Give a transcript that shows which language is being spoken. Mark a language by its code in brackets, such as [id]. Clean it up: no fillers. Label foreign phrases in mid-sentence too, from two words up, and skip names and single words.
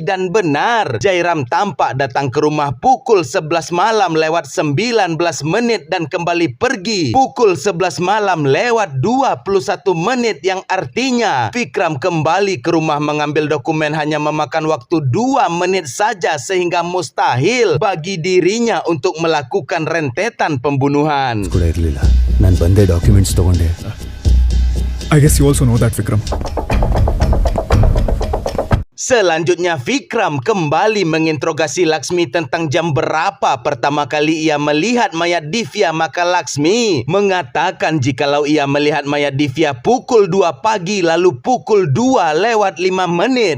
[id] Dan benar, Jairam tampak datang ke rumah pukul 11 malam lewat 19 menit dan kembali pergi pukul 11 malam lewat 21 menit, yang artinya Vikram kembali ke rumah mengambil dokumen hanya memakan waktu 2 menit saja, sehingga mustahil bagi dirinya untuk melakukan rentetan pembunuhan. [kn] ನಾನು ಬಂದೆ ಡಾಕ್ಯುಮೆಂಟ್ಸ್ ತಗೊಂಡೆ. [en] I guess you also know that, Vikram. [id] Selanjutnya Vikram kembali menginterogasi Laksmi tentang jam berapa pertama kali ia melihat mayat Divya. Maka Laksmi mengatakan jikalau ia melihat mayat Divya pukul 2 pagi lalu pukul 2 lewat 5 menit.